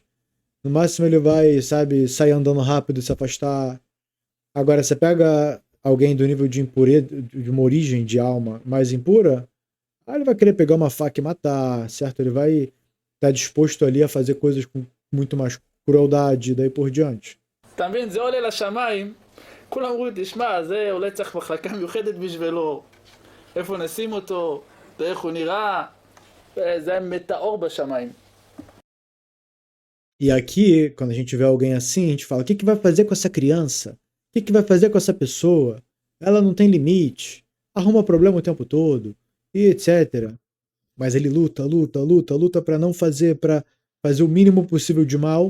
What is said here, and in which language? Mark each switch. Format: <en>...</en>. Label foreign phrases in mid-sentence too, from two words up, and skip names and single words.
<pt>No máximo ele vai, sabe, sair andando rápido e se afastar. Agora, você pega alguém do nível de impureza, de uma origem de alma mais impura, aí ele vai querer pegar uma faca e matar, certo? Ele vai estar disposto ali a fazer coisas com muito mais crueldade, daí por diante.</pt> <he>Também זה עולה לשמיים, כולם אומרים, תשמע, זה אולי צריך מחלקה מיוחדת בשבילו, איפה נשים אותו, איך הוא נראה, זה מטאור בשמיים.</he> <pt>E aqui, quando a gente vê alguém assim, a gente fala, o que vai fazer com essa criança? O que vai fazer com essa pessoa? Ela não tem limite, arruma problema o tempo todo, e etc. Mas ele luta para não fazer, para fazer o mínimo possível de mal.</pt>